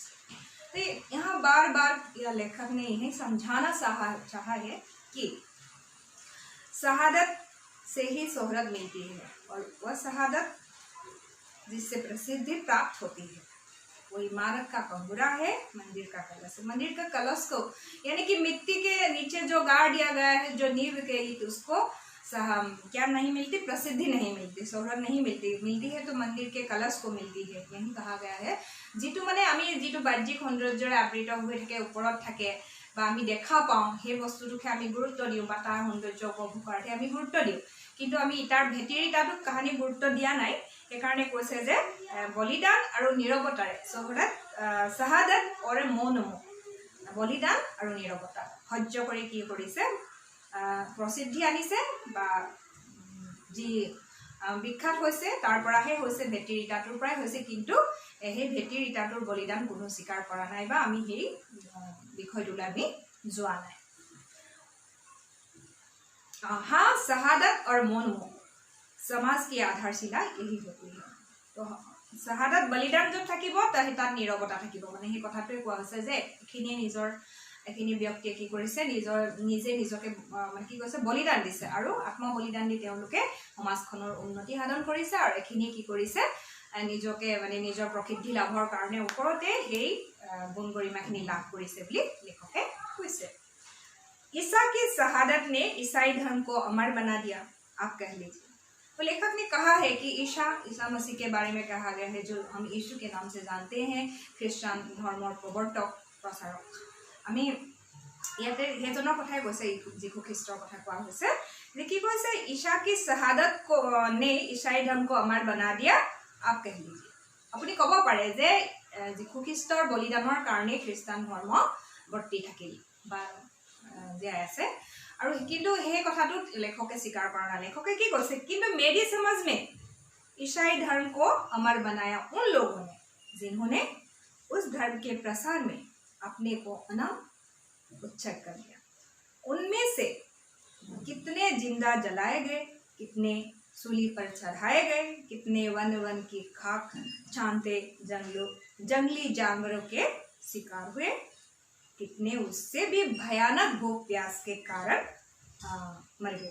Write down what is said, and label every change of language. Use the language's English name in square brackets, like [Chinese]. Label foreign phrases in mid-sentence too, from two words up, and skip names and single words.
[Hindi] तो यहाँ बार बार यह लेखक ने यही समझाना चाहा है कि शहादत से ही शोहरत मिलती है और वह शहादत जिससे प्रसिद्धि प्राप्त होती है वो इमारत का कंगूरा है, मंदिर का कलश है। मंदिर का कलश को यानी कि मिट्टी के नीचे जो गाड़ दिया गया है, जो नींव के ईंट, उसको क्या नहीं मिलती, प्रसिद्धि नहीं मिलती, शोहरत नहीं मिलती है तो मंदिर के कलश को मिलती है। यही कहा गया है [Assamese] যিটো মানে আমি যিটো বাহ্যিক সৌন্দৰ্যৰে আবৃত হৈ থাকে, ওপৰত থাকে বা আমি দেখা পাওঁ, সেই বস্তুটোকে আমি গুৰুত্ব দিওঁ বা তাৰ সৌন্দৰ্য উপভোগ কৰাতে আমি গুৰুত্ব দিওঁ, কিন্তু আমি ইটাৰ ভেটিৰ ইটাটোক কাহানি গুৰুত্ব দিয়া নাই। সেইকাৰণে কৈছে যে বলিদান আৰু নীৰৱতাৰে শাহাদত আৰু মৌন মুখ, বলিদান আৰু নীৰৱতা সহ্য কৰি কি কৰিছে, প্ৰসিদ্ধি আনিছে বা যি বিখ্যাত হৈছে তাৰ পৰাহে হৈছে, ভেটিৰ ইটাটোৰ পৰাই হৈছে, কিন্তু সেই ভেটিৰ ইটাটোৰ বলিদান কোনো স্বীকাৰ কৰা নাই বা আমি সেই বিষয়টোলৈ আমি যোৱা নাই। [Hindi] हाँ, शहादत और मौन मोह समाज की आधारशिला यही होती है। [Assamese] तो শাহাদাত বলিদান য'ত থাকিব তাত নীৰৱতা থাকিব, মানে সেই কথাটোৱে কোৱা হৈছে যে এখিনি ব্যক্তিয়ে কি কৰিছে, নিজে নিজকে মানে কি কৈছে বলিদান দিছে আৰু আত্ম বলিদান দি তেওঁলোকে সমাজখনৰ উন্নতি সাধন কৰিছে আৰু এখিনি কি কৰিছে নিজকে মানে নিজৰ প্ৰসিদ্ধি লাভৰ কাৰণে ওপৰতে সেই গুণ গৰিমাখিনি লাভ কৰিছে বুলি লেখকে কৈছে। [Hindi] ईसा की शहादत ने ईसाई धर्म को अमर बना दिया, आप कह लीजिए। तो लेखक ने कहा है कि ईसा मसीह के बारे में कहा गया है, जो हम यीशु के नाम से जानते हैं, ख्रिस्टान [Assamese] धर्মৰ প্ৰৱৰ্তক প্ৰচাৰক। আমি ইয়াতে সেইজনৰ কথাই কৈছে, যীশু খ্ৰীষ্টৰ কথা কোৱা হৈছে যে কি কৈছে, [Hindi] ईसा की शहादत ने ईसाई धर्म को अमर बना दिया, आप कह लीजिए। [Assamese] আপুনি ক'ব পাৰে যে যীশু খ্ৰীষ্টৰ বলিদানৰ কাৰণে খ্ৰীষ্টান ধৰ্ম বৰ্তি থাকিল বা জীয়াই আছে। আৰু কিন্তু সেই কথাটোত লেখকে স্বীকাৰ কৰা নাই। লেখকে কি কৈছে, কিন্তু [Hindi] मेरी समझ में ईसाई धर्म को अमर बनाया उन लोगों ने जिन्होंने उस धर्म के प्रसार में अपने को अनाम उच्छेद कर दिया। उनमें से कितने जिंदा जलाए गए, कितने सूली पर चढ़ाए गए, कितने वन वन की खाक छानते जंगली जानवरों के शिकार हुए, कितने उससे भी भयानक भूख प्यास के कारण मर गए।